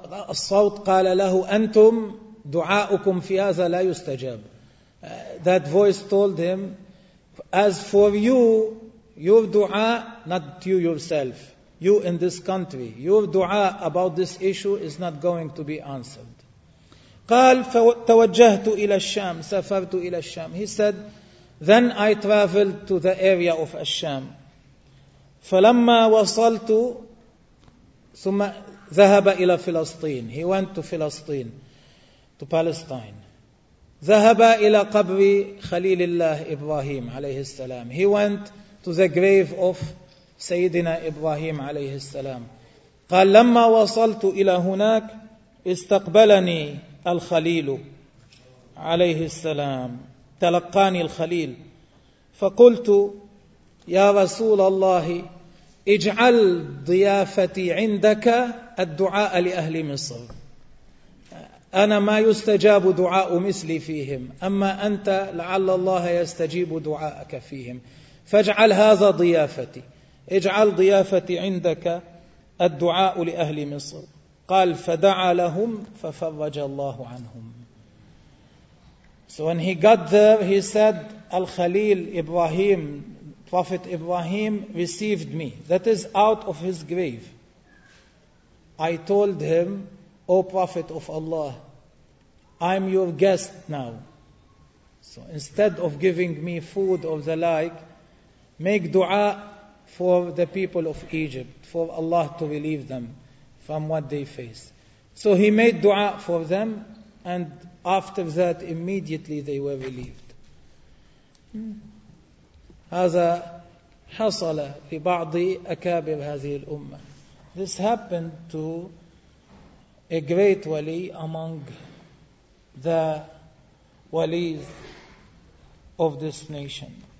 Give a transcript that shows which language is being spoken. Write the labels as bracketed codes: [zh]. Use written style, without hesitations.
[ar] الصوت قال له أنتم دعاؤكم في هذا لا يستجاب. [en] That voice told him, as for you, your dua, not you yourself, you in this country, your dua about this issue is not going to be answered. [ar] قال فتوجهت إلى الشام. سافرت إلى الشام. [en] He said, then I traveled to the area of Al-Sham. [ar] فلما وصلت ثم ذهب إلى فلسطين. [en] He went to Palestine. To Palestine. [ar] ذهب إلى قبر خليل الله إبراهيم عليه السلام. [en] He went to the grave of سيدنا إبراهيم [ar] عليه السلام. قال لما وصلت إلى هناك استقبلني الخليل عليه السلام تلقاني الخليل فقلت يا رسول الله اجعل ضيافتي عندك الدعاء لأهل مصر، أنا ما يستجاب دعاء مثلي فيهم، أما أنت لعل الله يستجيب دعاءك فيهم، فاجعل هذا ضيافتي، اجعل ضيافتي عندك الدعاء لأهل مصر. قال فدعا لهم ففرج الله عنهم. [en] So when he got there, he said, Al-Khalil Ibrahim, Prophet Ibrahim received me. That is out of his grave. I told him, O Prophet of Allah, I'm your guest now. So instead of giving me food or the like, make dua for the people of Egypt, for Allah to relieve them from what they face. So he made dua for them, and after that, immediately they were relieved. [ar] هذا حصل لبعض أكابر هذه الأمة. [en] This happened to a great wali among the walis of this nation.